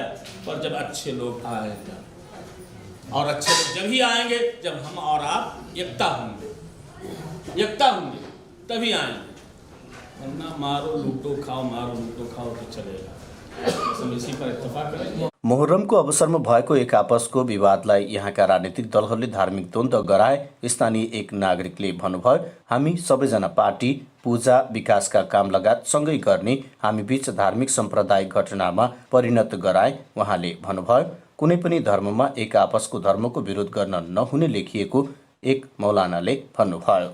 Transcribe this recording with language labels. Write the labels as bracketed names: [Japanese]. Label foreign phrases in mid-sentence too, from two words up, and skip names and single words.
[Hindi] पर जब अच्छे लोग आएंगे, और अच्छे लोग जब ही आएंगे जब हम और आप एकता होंगे, एकता होंगे तभी आएंगे। वरना मारो लूटो खाओ, मारो लूटो खाओ तो चलेगा। हम इसी पर इत्तेफाक करेंगे। [Nepali] मोहर्रमको अवसरमा भएको एक आपसको विवादलाई यहाँका राजनीतिक दलहरूले धार्मिक द्वन्द्व गराए। स्थानीय एक नागरिकले भन्नुभयो, हामी सबैजना पार्टी, पूजा, विकासका काम लगायत सँगै गर्ने, हामी बीच धार्मिक साम्प्रदायिक घटनामा परिणत गराए। उहाँले भन्नुभयो, कुनै पनि धर्ममा एक आपसको धर्मको विरोध गर्न नहुने लेखिएको एक मौलानाले भन्नुभयो।